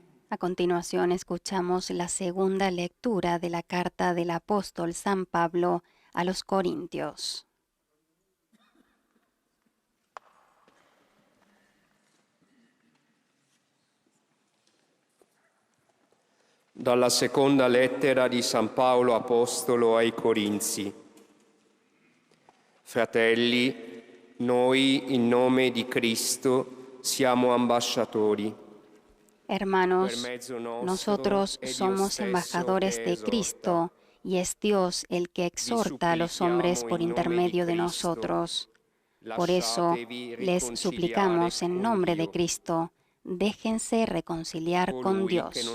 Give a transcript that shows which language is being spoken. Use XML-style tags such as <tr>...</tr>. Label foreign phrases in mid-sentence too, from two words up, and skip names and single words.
<es>A continuación escuchamos la segunda lectura de la carta del apóstol San Pablo a los Corintios.</es> <it>Dalla seconda lettera di San Paolo Apostolo ai Corinzi. Fratelli, noi in nome di Cristo siamo ambasciatori.</it> <es>Hermanos, nosotros somos embajadores de Cristo y es Dios el que exhorta a los hombres por intermedio de nosotros. Por eso les suplicamos en nombre de Cristo, déjense reconciliar con Dios.</es>